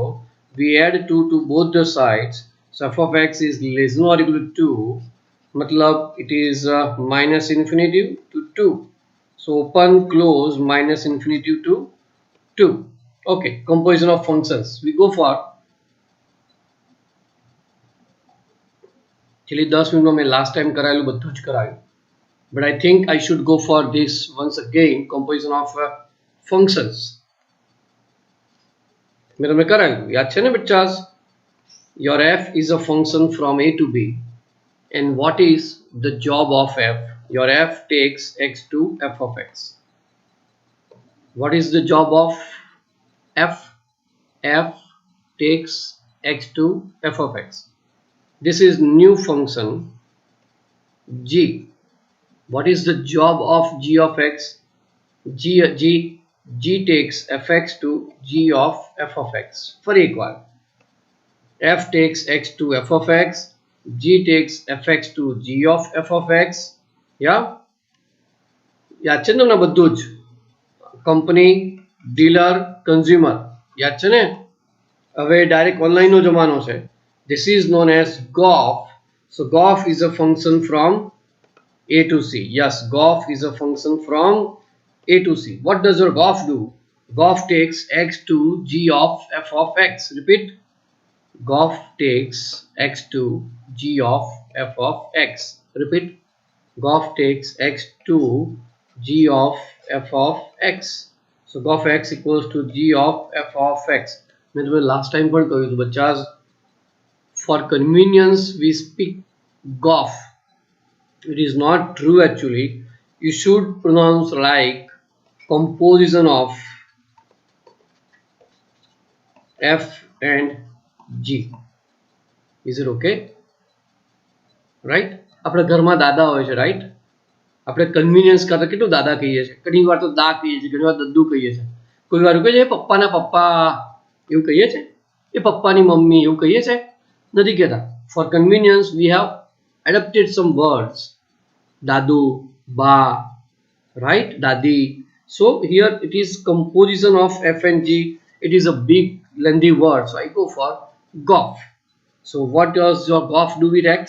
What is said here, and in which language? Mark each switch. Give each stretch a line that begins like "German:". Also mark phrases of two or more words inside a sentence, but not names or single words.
English: We add 2 to both the sides, so f of x is less than or equal to 2, matlab it is minus infinity to 2, so open close minus infinity to 2. Okay, composition of functions we go for.
Hindi: चलिए 10 मिनट में मैं
English: last time
Hindi: करायेલું
Gujarati: બધું જ કરાયું,
English: but I think I should go for this once again, composition of functions.
Gujarati: મેં તમને કરાયું, યાદ છે ને બચ્ચાસ?
English: Your f is a function from a to b, and what is the job of f? Your f takes x to f of x. What is the job of f? F takes x to f of x. This is new function g. What is the job of g of x? G takes fx to g of f of x. For equal, f takes x to f of x, g takes fx to g of f of x. Yeah,
Gujarati: યાદ છે ને તમને બધું જ? કંપની, ડીલર, કન્ઝ્યુમર, યાદ છે ને? હવે ડાયરેક્ટ ઓનલાઈનનો જમાનો છે.
English: This is known as GOF. So GOF is a function from a to c. Yes, GOF is a function from a to c. What does your GOF do? GOF takes x to g of f of x. Repeat. GOF takes x to g of f of x. Repeat. GOF takes x to g of f of x. So GOF x equals to g of f of x.
Hindi: मैं तुम्हें
English: last time
Gujarati: पण કહ્યું હતું બચ્ચાસ,
English: for convenience we speak GOF. It is not true actually. You should pronounce like composition of f and g. Is it okay? Right?
Gujarati: આપણે ઘરમાં દાદા હોય છે, રાઈટ? આપણે કન્વીનિયન્સ કરતા કેટલું દાદા કહીએ છીએ, ઘણી વાર તો દા કહીએ છીએ, ઘણી વાર દદ્દુ કહીએ છીએ, કોઈ વાર કહીએ છીએ પપ્પાના પપ્પા એવું કહીએ છીએ, એ પપ્પાની મમ્મી એવું કહીએ છીએ, નથી કહેતા.
English: For convenience we have adapted some words, dadu, ba, right, dadi. So here it is composition of f and g. It is a big lengthy word, so I go for GOF. So what does your GOF do with x?